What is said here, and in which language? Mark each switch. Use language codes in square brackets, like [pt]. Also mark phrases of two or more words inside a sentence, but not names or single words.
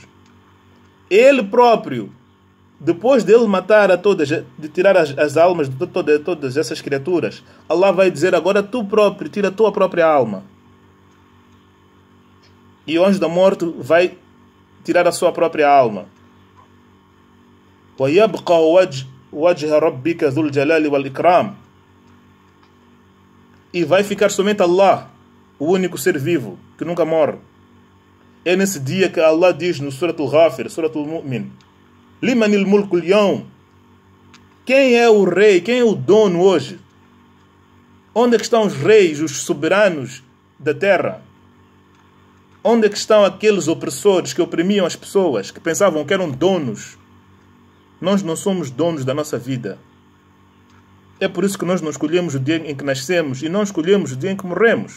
[pt] Ele próprio, depois dele matar a todas, de tirar as almas de todas essas criaturas, Allah vai dizer: agora tu próprio, tira a tua própria alma. E o anjo da morte vai tirar a sua própria alma. [ar] وَيَبْقَى وَجْهَ رَبِّكَ ذُو الْجَلَالِ وَالْإِكْرَامِ. [pt] E vai ficar somente Allah, o único ser vivo, que nunca morre. É nesse dia que Allah diz no Surat Al-Ghafir, Surat Al-Mu'min: [ar] لِمَنِ الْمُلْكُ الْيَوْمِ. [pt] Quem é o rei? Quem é o dono hoje? Onde é que estão os reis, os soberanos da terra? Onde é que estão aqueles opressores que oprimiam as pessoas, que pensavam que eram donos? Nós não somos donos da nossa vida. É por isso que nós não escolhemos o dia em que nascemos e não escolhemos o dia em que morremos.